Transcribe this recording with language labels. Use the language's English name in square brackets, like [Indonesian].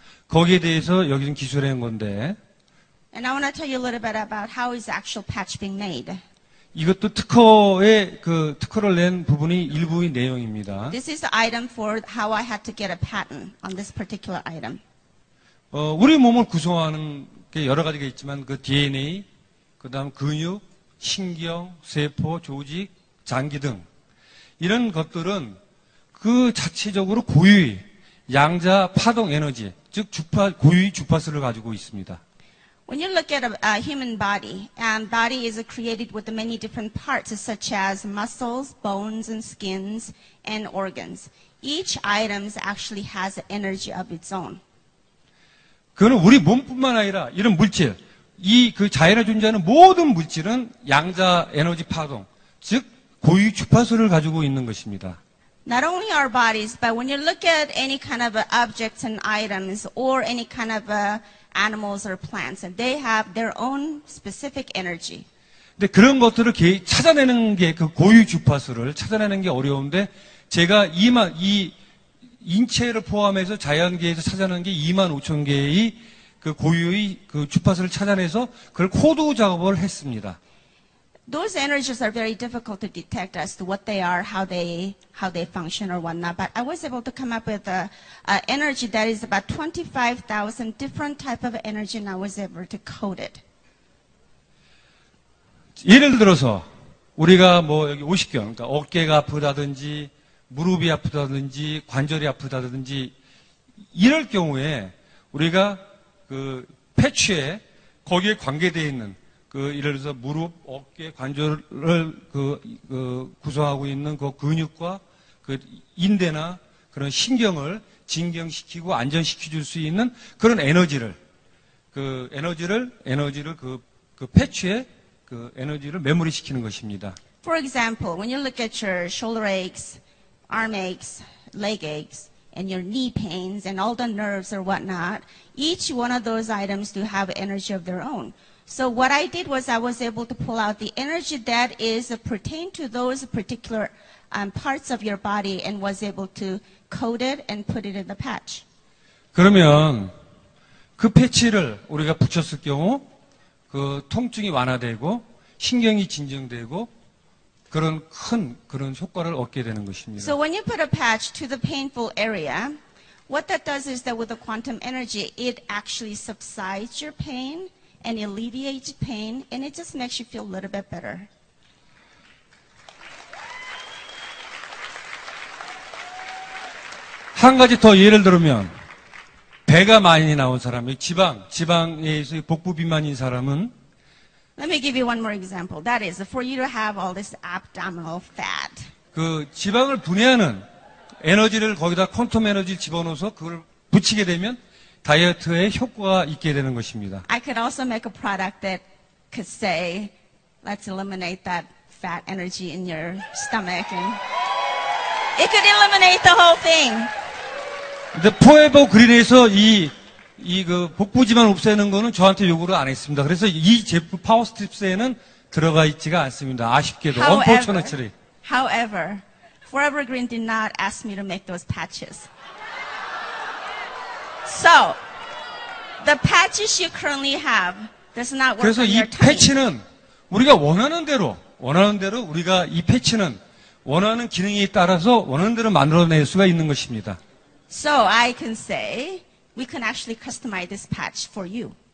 [Korean] 거기에 대해서 여기는 기술해 온 건데. [English] And I want to tell you a little bit about how is the actual patch being made. [Korean] 이것도 특허를 낸 부분이 일부의 내용입니다. [English] This is the item for how I had to get a patent on this particular item. [Korean] 우리 몸을 구성하는 게 여러 가지가 있지만 그 DNA, 그다음 근육, 신경, 세포, 조직, 장기 등 이런 것들은 그 자체적으로 고유의 양자 파동 에너지, 즉 고유의 주파수를 가지고 있습니다. [English] When you look at a human body, and body is created with many different parts, such as muscles, bones, and skins, and organs. Each item actually has an energy of its own. [Korean] 그거는 우리 몸뿐만 아니라 이런 물질, 그 자연에 존재하는 모든 물질은 양자 에너지 파동, 즉 고유 주파수를 가지고 있는 것입니다. [English] Not only our bodies, but when you look at any kind of objects and items, or any kind of animals or plants, and they have their own specific energy. [Korean] 근데 그런 것들을 찾아내는 게 그 고유 주파수를 찾아내는 게 어려운데 제가 이 인체를 포함해서 자연계에서 찾아내는 게 25,000개의 그 고유의 그 주파수를 찾아내서 그걸 코드 작업을 했습니다. [English] those energies are very difficult to detect as to what they are, how they function or whatnot. But I was able to come up with a energy that is about 25,000 different type of energy, and I was able to code it. [Korean] 예를 들어서 우리가 뭐 여기 50견, 그러니까 어깨가 아프다든지 무릎이 아프다든지 관절이 아프다든지 이럴 경우에 우리가 그 패치에 거기에 관계되어 있는 그 예를 들어서 무릎, 어깨, 관절을 구성하고 있는 그 근육과 그 인대나 그런 신경을 진경시키고 안전시켜 줄 수 있는 그런 에너지를 그 패치에 그 에너지를 메모리 시키는 것입니다. [English] For example, when you look at your shoulder aches, arm aches, leg aches, and your knee pains and all the nerves or whatnot, each one of those items do have energy of their own. So what I did was I was able to pull out the energy that is pertain to those particular parts of your body and was able to code it and put it in the patch. [Korean] 그러면 그 패치를 우리가 붙였을 경우 그 통증이 완화되고 신경이 진정되고 그런 큰 그런 효과를 얻게 되는 것입니다. [English] So when you put a patch to the painful area, what that does is that with the quantum energy, it actually subsides your pain and alleviates pain, and it just makes you feel a little bit better. [Korean] 한 가지 더 예를 들면 배가 많이 나온 사람, 지방에서 복부 비만인 사람은 [English] Let me give you one more example. That is, for you to have all this abdominal fat. [Korean] 그 지방을 분해하는 에너지를 거기다 퀀텀 에너지 집어넣어서 그걸 붙이게 되면 다이어트에 효과가 있게 되는 것입니다. [English] I could also make a product that could say, let's eliminate that fat energy in your stomach, and it could eliminate the whole thing. [Korean] 근데 포에버 그린에서 그 복부지만 없애는 거는 저한테 요구를 안 했습니다. 그래서 이 제품 파워스트립스에는 들어가 있지가 않습니다. 아쉽게도. unfortunately. [English] However, Forever Green did not ask me to make those patches. So, the patches you currently have does not work [Korean] 그래서 [English] on [Korean] 이 [English] your tummy. [Korean] 패치는 우리가 원하는 대로 우리가 이 패치는 원하는 기능에 따라서 원하는 대로 만들어낼 수가 있는 것입니다. [English] So I can say, we can actually customize this patch for you.